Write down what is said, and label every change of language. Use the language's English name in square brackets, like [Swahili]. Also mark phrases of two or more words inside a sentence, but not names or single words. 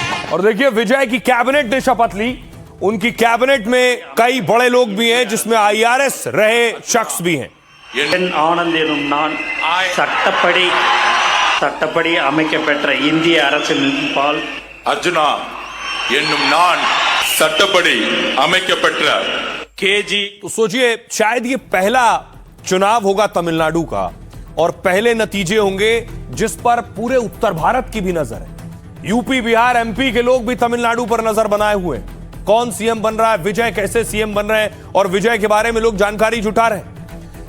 [Hindi] और देखिए विजय की कैबिनेट ने शपथ ली। उनकी कैबिनेट में कई बड़े लोग भी हैं, जिसमें IRS रहे शख्स भी हैं। [Tamil] ஆனந்த் எனும் நான் சட்டப்படி அமைக்கப்பெற்ற இந்திய அரசின்பால் அர்ஜுனா என்னும் நான் சட்டப்படி அமைக்கப்பெற்ற கேஜி। [Hindi] तो सोचिए, शायद ये पहला चुनाव होगा तमिलनाडु का और पहले नतीजे होंगे जिस पर पूरे उत्तर भारत की भी नजर है। यूपी, बिहार, MP के लोग भी तमिलनाडु पर नजर बनाए हुए हैं। कौन सीएम बन रहा है, विजय कैसे सीएम बन रहे हैं और विजय के बारे में लोग जानकारी जुटा रहे हैं।